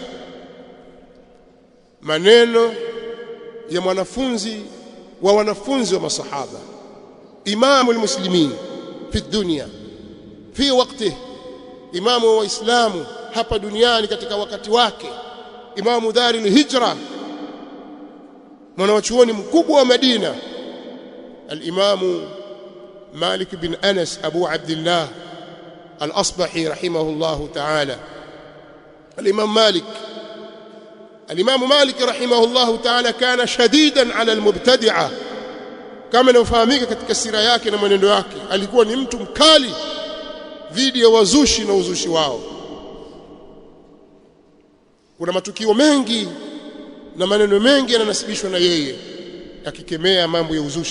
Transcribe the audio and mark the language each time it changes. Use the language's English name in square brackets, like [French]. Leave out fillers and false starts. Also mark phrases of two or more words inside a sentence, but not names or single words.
[Swahili] maneno ya mwanafunzi wa wanafunzi wa masahaba, [Arabic] إمام المسلمين في الدنيا في وقته, [Swahili] imamu wa Waislamu hapa duniani katika wakati wake, [Arabic] إمام دار الهجرة, [Swahili] mwanachuoni mkubwa wa Madina, al-imamu Malik bin Anas Abu Abdullah al-Asbahi [Arabic] رحمه الله تعالى. الإمام مالك رحمه الله تعالى كان شديدا على المبتدعة، [Swahili] kama inafahamika katika sira yake na mwenendo wake, alikuwa ni mtu mkali dhidi ya wazushi na uzushi wao. Kuna matukio mengi na maneno mengi yananasibishwa na yeye akikemea mambo ya uzushi.